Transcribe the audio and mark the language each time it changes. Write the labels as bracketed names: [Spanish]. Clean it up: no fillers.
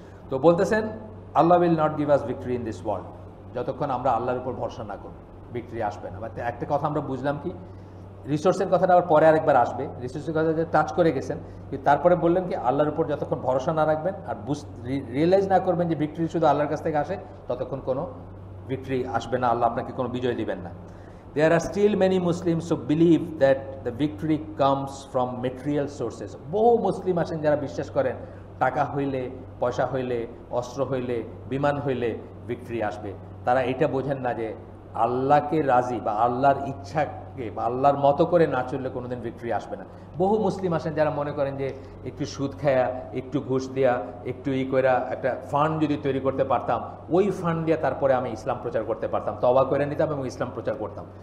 [Bangla] তো বলতেছেন আল্লাহ [English] will not give us victory in this world, [Bangla] যতক্ষণ আমরা আল্লাহর উপর ভরসা না করব ভিক্টরি আসবে না। একটা কথা আমরা বুঝলাম কি, রিসোর্সের কথাটা আবার পরে আরেকবার আসবে, রিসোর্সের কথা টাচ করে গেছেন, কিন্তু তারপরে বললেন কি আল্লাহর উপর যতক্ষণ ভরসা না রাখবেন আর রিয়েলাইজ না করবেন যে ভিক্টরি শুধু আল্লাহর কাছ থেকে আসে, ততক্ষণ কোনো ভিক্টরি আসবে না, আল্লাহ আপনাকে কোনো বিজয় দিবেন না। [English] There are still many Muslims who believe that the victory comes from material sources. [Bangla] বহু মুসলিম আছেন যারা বিশ্বাস করেন টাকা হইলে, পয়সা হইলে, অস্ত্র হইলে, বিমান হইলে ভিক্টরি আসবে। তারা এটা বোঝেন না যে আল্লাহকে রাজি বা আল্লাহর ইচ্ছাকে বা আল্লাহর মতো করে না চললে কোনোদিন ভিক্টরি আসবে না। বহু মুসলিম আছেন যারা মনে করেন যে একটু সুদ খায়া, একটু ঘুষ দেয়া, একটু কইরা একটা ফান্ড যদি তৈরি করতে পারতাম, ওই ফান্ড দিয়ে তারপরে আমি ইসলাম প্রচার করতে পারতাম, তওবা করে নিতাম এবং ইসলাম প্রচার করতাম।